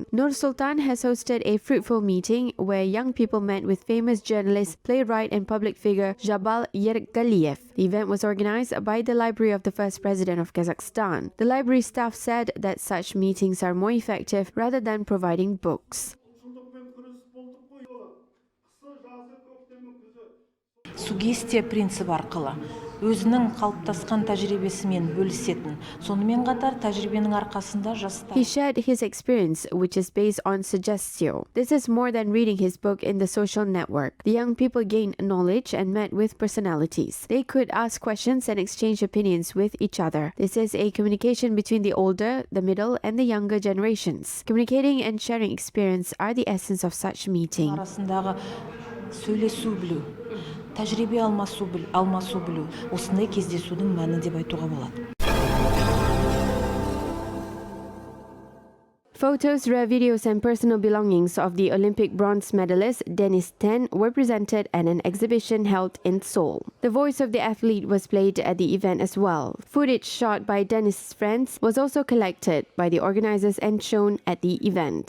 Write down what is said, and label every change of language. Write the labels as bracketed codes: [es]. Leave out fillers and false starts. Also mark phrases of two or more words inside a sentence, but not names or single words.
[en] Nur Sultan has hosted a fruitful meeting where young people met with famous journalist, playwright, and public figure Jabal Yergaliev. The event was organized by the Library of the first president of Kazakhstan. The library staff said that such meetings are more effective rather than providing books. [kk] Сугестия принципі арқылы өзінің қалыптасқан тәжірибесімен бөлісетін. Сонымен қатар тәжірибенің арқасында жастар. [en] He shared his experience, which is based on suggestio. This is more than reading his book in the social network. The young people gained knowledge and met with personalities. They could ask questions and exchange opinions with each other. This is a communication between the older, the middle, and the younger generations. Communicating and sharing experience are the essence of such meeting. [kk] Арасындағы сөйлесу білу, тәжірибе алмасу білу, осындай кездесудің мәні деп айтуға болады. [en] Photos, rare videos, and personal belongings of the Olympic bronze medalist Denis Ten were presented at an exhibition held in Seoul. The voice of the athlete was played at the event as well. Footage shot by Denis' friends was also collected by the organizers and shown at the event.